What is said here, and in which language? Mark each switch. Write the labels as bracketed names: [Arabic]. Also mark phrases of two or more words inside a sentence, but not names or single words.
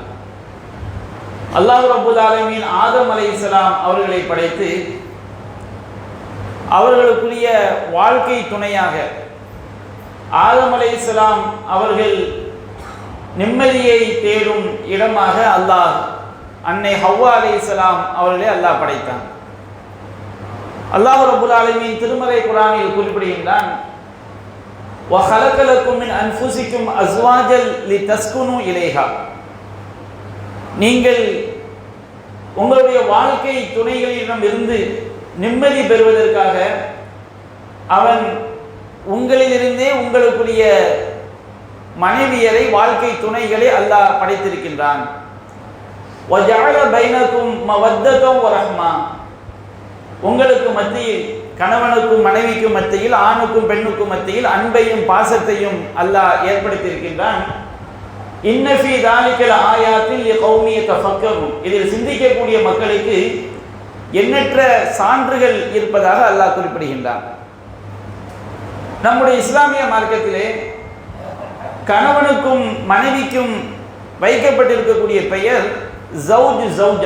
[Tamil] அல்லாஹ் [Arabic] رب العالمين [Tamil] ஆதம் அலைஹிஸ்ஸலாம் அவர்களை படைத்து அவர்களுக்குரிய வாழ்க்கை துணையாக ஆதம் அலைஹிஸ்ஸலாம் அவர்கள் நிம்மதியை தேடும் இடமாக அல்லாஹ் அன்னை ஹவ்வா அலைஹிஸ்ஸலாம் அவர்களை அல்லாஹ் படைத்தான். அல்லாஹ் [Arabic] رب العالمين [Tamil] திருமறை குர்ஆனில் குறிப்பிடுகின்றான், [Arabic] وَخَلَقَ لَكُم مِّنْ أَنفُسِكُمْ أَزْوَاجًا لِتَسْكُنُوا إِلَيْهَا. [Tamil] நீங்கள் உங்களுடைய வாழ்க்கை துணைகளிடம் இருந்து நிம்மதி பெறுவதற்காக அவன் உங்களிலிருந்தே உங்களுக்குரிய மனைவியரை வாழ்க்கை துணைகளை அல்லாஹ் படைத்திருக்கின்றான். [Arabic] وَجَعَلَ بَيْنَكُمْ مَوَدَّةً وَرَحْمَةً. [Tamil] உங்களுக்கு மத்தியில், கணவனுக்கும் மனைவிக்கும் மத்தியில், ஆணுக்கும் பெண்ணுக்கும் மத்தியில் அன்பையும் பாசத்தையும் அல்லாஹ் ஏற்படுத்தியிருக்கின்றான். [Arabic] إن في ذَلِكَ لَآيَاتٍ لِقَوْمٍ يَتَفَكَّرُونَ. [Tamil] இதில் சிந்திக்கக்கூடிய மக்களுக்கு எண்ணற்ற சான்றுகள் இருப்பதாக அல்லாஹ் குறிப்பிடுகின்றான். நம்முடைய இஸ்லாமிய மார்க்கத்திலே கணவனுக்கும் மனைவிக்கும் வைக்கப்பட்டிருக்கக்கூடிய பெயர் ஜவுஜ், ஜவுஜா.